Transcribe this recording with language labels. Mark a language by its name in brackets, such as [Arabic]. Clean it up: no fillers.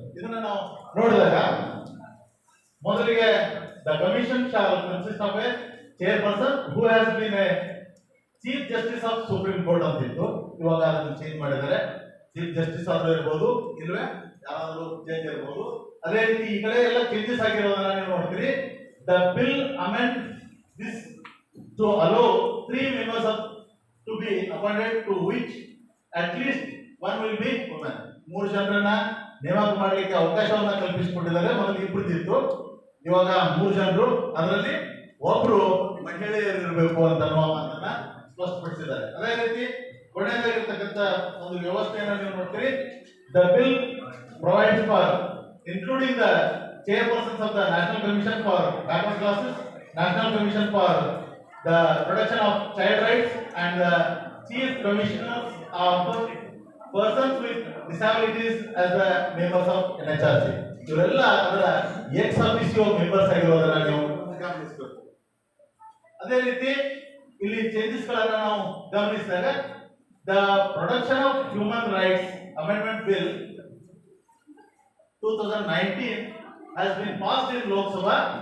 [Kannada] ಇದನ್ನ ನಾವು ನೋಡಿದಾಗ ಮೊದಲಿಗೆ [English] the commission shall consist of a chairperson who has been a chief justice of supreme court [Kannada] ಅಂತಿತ್ತು. ಇವಾಗ ಅದನ್ನು ಚೇಂಜ್ ಮಾಡಿದ್ದಾರೆ. ಚೀಫ್ ಜಸ್ಟಿಸ್ ಆದ್ರೂ ಇರ್ಬೋದು, ಇಲ್ವೇ ಯಾರಾದ್ರೂ ಚೇಂಜ್ ಇರ್ಬೋದು. ಅದೇ ರೀತಿ ಈ ಕಡೆ ಎಲ್ಲ ಚೇಂಜಸ್ ಆಗಿರೋದನ್ನ ನೀವು ನೋಡ್ತೀರಿ. [English] the bill amend this [Kannada] to allow [English] 3 members to be appointed, to which at least 1 will be women. [Kannada] 3 ಜನರನ್ನ ನೇಮಕ ಮಾಡಲಿಕ್ಕೆ ಅವಕಾಶವನ್ನ ಕಲ್ಪಿಸಿಕೊಟ್ಟಿದ್ದಾರೆ. ಮೊದಲು 2 ಇತ್ತು, ಇವಾಗ 3 ಜನರು, ಅದರಲ್ಲಿ ಒಬ್ರು ಮಹಿಳೆಯರಿರಬೇಕು ಅಂತ ಅನ್ನೋ ಮಾತನ್ನ ಸ್ಪಷ್ಟಪಡಿಸಿದ್ದಾರೆ. ಅದೇ ರೀತಿ ಕೊನೆಯದಾಗಿರ್ತಕ್ಕಂಥ ಒಂದು ವ್ಯವಸ್ಥೆಯನ್ನು ನೀವು ನೋಡ್ತೀರಿ. [English] The bill provides for including the chairpersons of the National Commission for Backward Classes, National Commission for the Protection of Child Rights, and the Chief Commissioners of Persons with Disabilities as the members of NHRC. [Kannada] ಇವರೆಲ್ಲ ಅದರ X ಆಫೀಸಿಯೋ members ಆಗಿರೋದನ್ನ ನೀವು ಗಮನಿಸಬೇಕು. ಅದೇ ರೀತಿ ಇಲ್ಲಿ changes ಗಳನ್ನ ನಾವು ಗಮನಿಸಿದಾಗ [English] The protection of human rights amendment bill 2019 has been passed in Lok Sabha.